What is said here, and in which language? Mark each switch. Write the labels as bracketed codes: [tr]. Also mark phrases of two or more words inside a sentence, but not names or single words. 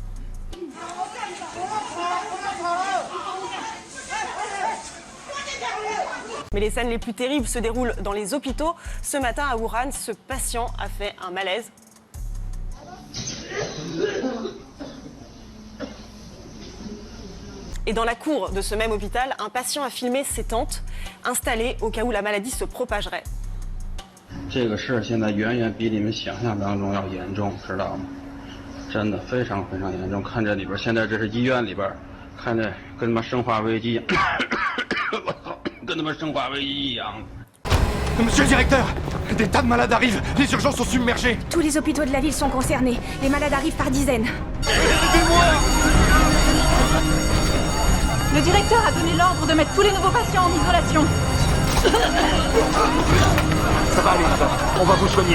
[fr] Mais les scènes les plus terribles se déroulent dans les hôpitaux. Ce matin à Wuhan, ce patient a fait un malaise. Et dans la cour de ce même hôpital, un patient a filmé ses tentes installées au cas où la maladie se propagerait. [zh] 这个事现在远远比你们想象当中要严重，知道吗？真的非常非常严重。看这里边，现在这是医院里边，看着跟他妈生化危机，我操，跟他妈生化危机一样。 [fr] Monsieur le directeur, des tas de malades arrivent. Les urgences sont submergées. Tous les hôpitaux de la ville sont concernés. Les malades arrivent par dizaines. Aidez-moi! Le directeur a donné l'ordre de mettre tous les nouveaux patients en isolation. Ça va aller, madame. On va vous soigner.